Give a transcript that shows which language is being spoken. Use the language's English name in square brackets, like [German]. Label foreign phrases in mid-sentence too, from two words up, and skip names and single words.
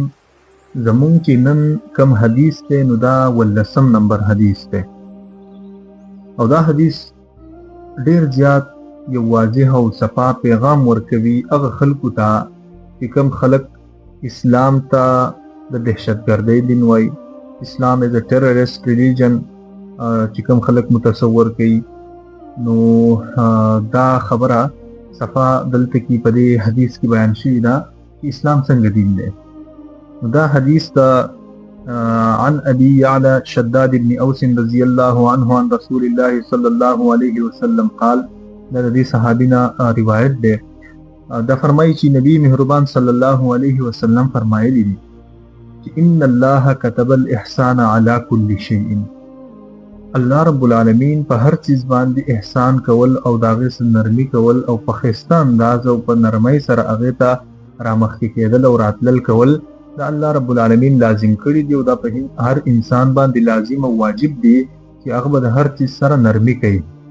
[Pashto] زمون چې نن کم حدیث ته نو دا ولسم نمبر حدیث ته او دا حدیث ډیر زیات یو واضح او صفا پیغام ورکوي هغه خلکو ته چې کم خلک اسلام ته د دهشتګردۍ دین وای، [English] Islam is a terrorist religion [Pashto] چې کم خلک متصور کوي. نو دا خبره صفا دلته کې په دې حدیث کې بیان شوی ده اسلام څنګه دین دی. دا حدیث دا [Arabic] عن ابي يعلى شداد بن اوس رضي الله عنه عن رسول الله صلى الله عليه وسلم قال، [Pashto] دا دې صحابینا روایت ده. دا فرمایي چې نبی مهربان [Arabic] صلی الله علیه وسلم [Pashto] فرمایلی دي چې [Arabic] ان الله كتب الاحسان على كل شيء. الله رب العالمین [Pashto] په هر چیز باندې احسان کول او داغه سره نرمي کول او په خسته انداز او په نرمۍ سره هغه ته رامخکې کېدل او راتلل کول دا [Arabic] الله رب العالمین [Pashto] لازم کړی دی او دا په هر انسان باندې لازم او واجب دی چې هغه به هر چیز سره نرمي کوي.